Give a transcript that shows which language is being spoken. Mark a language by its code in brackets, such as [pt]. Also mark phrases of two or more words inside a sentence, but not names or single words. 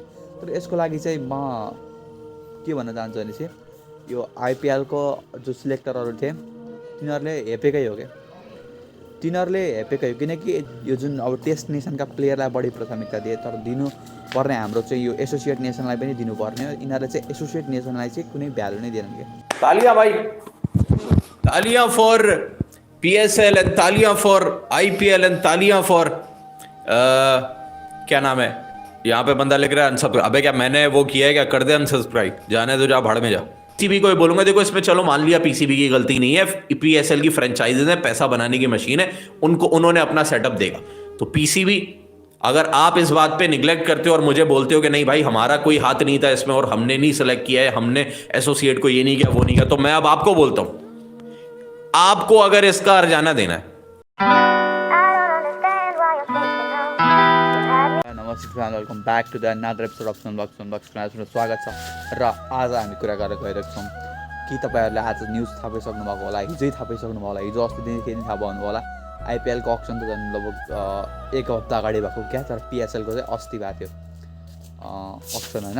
[ne] तर यसको लागि चाहिँ म के भन्न चाहन्छु भने चाहिँ यो आइपिएलको जो सिलेक्टरहरू थिए तिनीहरूले हेपेकै हो क्या, तिनीहरूले हेपेकै हो। किनकि यो जुन अब टेस्ट नेसनका प्लेयरलाई बढी प्राथमिकता दिए, तर दिनुपर्ने हाम्रो चाहिँ यो एसोसिएट नेसनलाई पनि दिनुपर्ने हो। यिनीहरूले चाहिँ एसोसिएट नेसनलाई चाहिँ कुनै भ्यालु नै दिएनन् क्या। [hi] तालियां भाई, तालियां फॉर पीएसएल एंड तालियां फॉर आईपीएल एंड तालियां फॉर क्या नाम है, यहाँ पे बंदा लिख रहा है अनसब्सक्राइब। अबे क्या मैंने वो किया है क्या? कर दे अनसब्सक्राइब, जाने दो, जा भाड़ में जा। पीसीबी को बोलूंगा देखो इसमें चलो मान लिया पीसीबी की गलती नहीं है, पीएसएल की फ्रेंचाइजीज है, पैसा बनाने की मशीन है, उन्होंने अपना सेटअप देगा। तो पीसीबी अगर आप इस बात पे निगलेक्ट करते हो और मुझे बोलते हो कि नहीं भाई हमारा कोई हाथ नहीं था इसमें और हमने नहीं सेलेक्ट किया है, हमने एसोसिएट को ये नहीं किया वो नहीं किया, तो मैं अब आपको बोलता हूं आपको अगर इसका हर्जाना देना है। [ne] नमस्कार, [en] welcome back to the another episode of [ne] सुनबक्समा स्वागत छ। र आज हामी कुरा गरेर गइरहेको छौँ कि तपाईँहरूले आज न्युज थाहा पाइसक्नु भएको होला, हिजै थाहा पाइसक्नु भयो होला, हिजो अस्तिदेखि थाहा पाउनु होला। आइपिएलको अक्सन त झन् लगभग एक हप्ता अगाडि भएको क्या, तर पिएसएलको चाहिँ अस्ति भएको थियो अक्सन होइन।